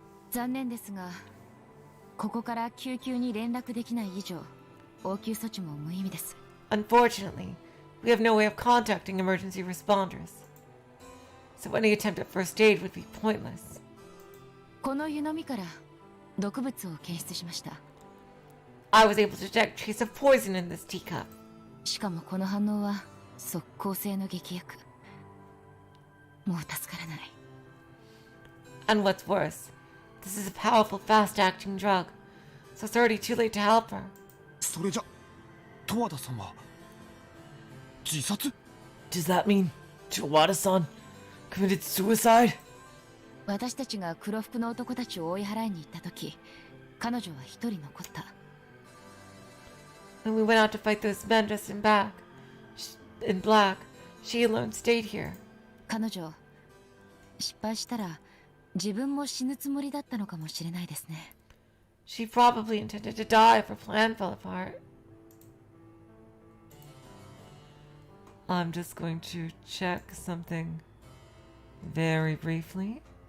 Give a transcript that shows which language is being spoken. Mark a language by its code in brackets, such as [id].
[ja] 残念ですが、ここから救急に連絡できない以上、応急措置も無意味です。 [en] Unfortunately, we have no way of contacting emergency responders. So any attempt at first aid would be pointless. [ja] この湯飲みから毒物を検出しました。 [en] I was able to detect trace of poison in this teacup. [ja] しかもこの反応は即効性の劇薬。もう助からない。 [en] And what's worse, this is a powerful, fast-acting drug, so it's already too late to help her. [ja] それじゃ十和田さんは自殺 [en] Does that mean Tawada-san committed suicide? [ja] 私たちが黒服の男たちを追い払いに行った時、彼女は一人残った。 [en] When we went out to fight those men dressed in black, she alone stayed here. [ja] 彼女、失敗したら自分も死ぬつもりだったのかもしれないですね。 [en] She probably intended to die if her plan fell apart. I'm just going to check something very briefly.